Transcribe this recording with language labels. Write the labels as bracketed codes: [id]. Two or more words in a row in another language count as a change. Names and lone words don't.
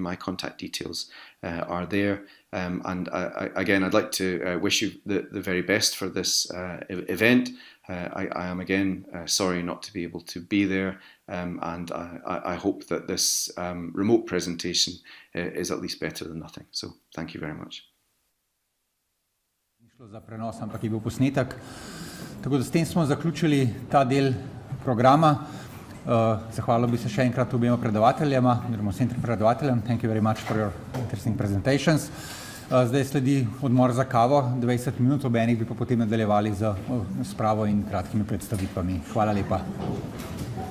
[en] My contact details are there. Again, I'd like to wish you the very best for this event. I am again sorry not to be able to be there, and I hope that this remote presentation is at least better than nothing. So thank you very much. [sl] Ni šlo za prenos, ampak je bil posnetek. Tako da s tem smo zaključili ta del programa. Zahvalil bi se še enkrat obema predavateljama, oziroma vsem trem predavateljem. [en] Thank you very much for your interesting presentations. [sl] Zdaj sledi odmor za kavo, 20 minut, ob enih bi pa potem nadaljevali z spravo in kratkimi predstavitvami. Hvala lepa.